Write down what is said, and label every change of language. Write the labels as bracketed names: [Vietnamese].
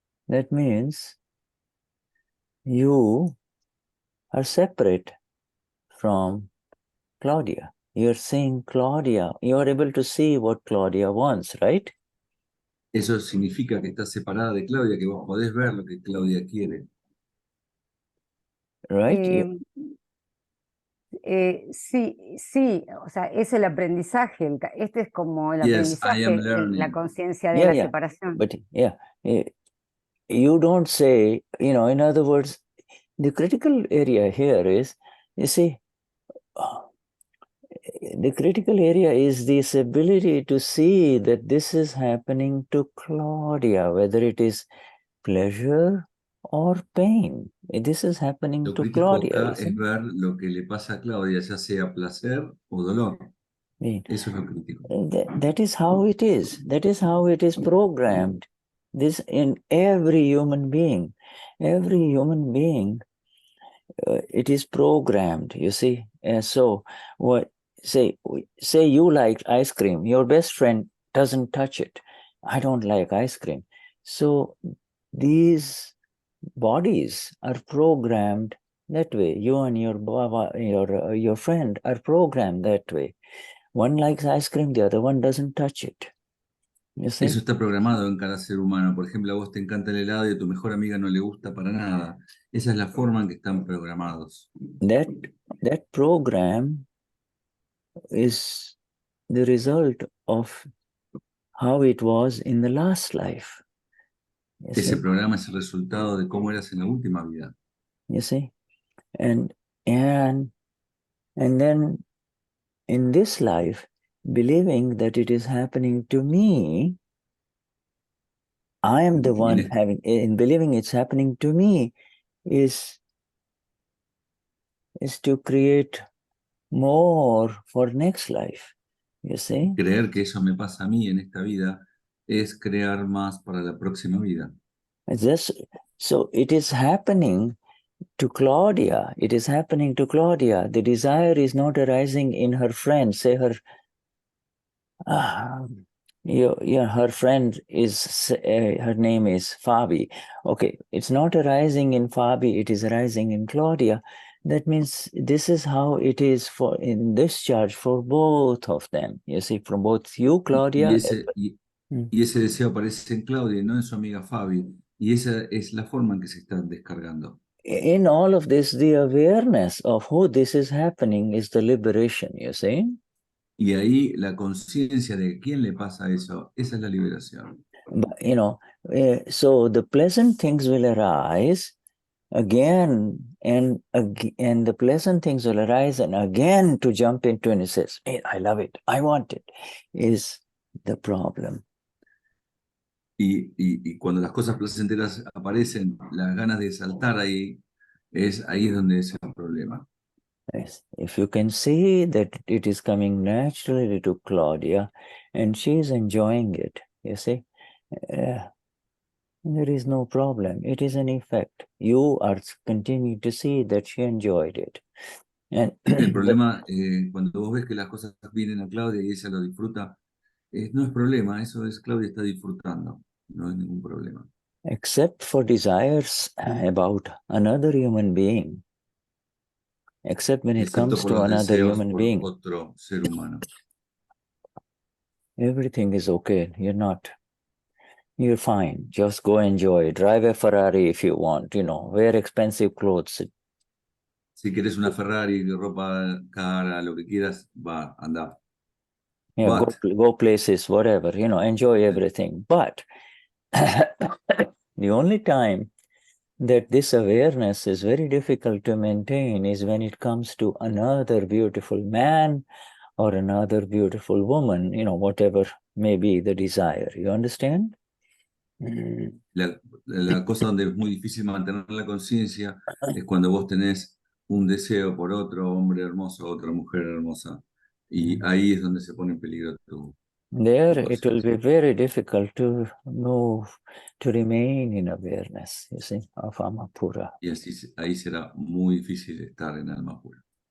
[English] That means you are separate from Claudia. You're seeing Claudia. You're able to see what Claudia wants, right? [Spanish] Eso significa que estás separada de Claudia, que vos podés ver lo que Claudia quiere. [English] Right? [Spanish] Sí, o sea, es el aprendizaje, este es como el aprendizaje, la conciencia de la separación. [English] But you don't say, in other words, the critical area here is, you see, the critical area is this ability to see that this is happening to Claudia, whether it is pleasure or pain. This is happening to Claudia. [Spanish] Acá es ver lo que le pasa a Claudia, ya sea placer o dolor. Eso es lo crítico. [English] That is how it is. That is how it is programmed. This in every human being. Every human being, it is programmed, you see. And so, say you like ice cream. Your best friend doesn't touch it. I don't like ice cream. So these bodies are programmed that way. You and your Baba, your friend are programmed that way. One likes ice cream, the other one doesn't touch it. You see? [Spanish] Eso está programado en cada ser humano. Por ejemplo, a vos te encanta el helado y a tu mejor amiga no le gusta para nada. Esa es la forma en que están programados. [English] That program is the result of how it was in the last life. You [Spanish] Ese [English] see? [Spanish] programa es el resultado de cómo eras en la última vida. [English] You see? And then in this life, believing that it is happening to me, I am the one in believing it's happening to me is to create more for next life. You see? [Spanish] Creer que eso me pasa a mí en esta vida es crear más para la próxima vida. [English] So it is happening to Claudia. It is happening to Claudia. The desire is not arising in her friend. Say her, her friend is, her name is Fabi. Okay, it's not arising in Fabi, it is arising in Claudia. That means this is how it is for in discharge for both of them. You see, from both you, Claudia. [Spanish] Y ese deseo aparece en Claudia, no en su amiga Fabi. Y esa es la forma en que se está descargando. [English] In all of this, the awareness of who this is happening is the liberation, you see? [Spanish] Y ahí la conciencia de quién le pasa eso, esa es la liberación. [English] But, so the pleasant things will arise again and the pleasant things will arise and again to jump into and it says, hey, I love it, I want it, is the problem. [Spanish] Y cuando las cosas placenteras aparecen, las ganas de saltar ahí es donde es el problema. [English] Yes. If you can see that it is coming naturally to Claudia and she is enjoying it, you see, there is no problem. It is an effect. You are continuing to see that she enjoyed it. And [Spanish] el problema, cuando vos ves que las cosas vienen a Claudia y ella lo disfruta, no es problema, eso es Claudia está disfrutando, no es ningún problema. [English] Except for desires about another human being. Except when it comes to another human being. [Spanish] Otro ser humano. [English] Everything is okay. You're fine. Just go enjoy. Drive a Ferrari if you want, wear expensive clothes. [Spanish] Si quieres una Ferrari, ropa cara, lo que quieras, va, anda. [English] Yeah, go places, whatever, enjoy everything. But the only time that this awareness is very difficult to maintain is when it comes to another beautiful man or another beautiful woman, whatever may be the desire. You understand? [Spanish] La cosa donde es muy difícil mantener la conciencia es cuando vos tenés un deseo por otro hombre hermoso, otra mujer hermosa. Y ahí es donde se pone en peligro tu [English] it will be very difficult to move, to remain in awareness, you see, of Ama Pura. [Spanish] Y ahí será muy difícil estar en alma pura.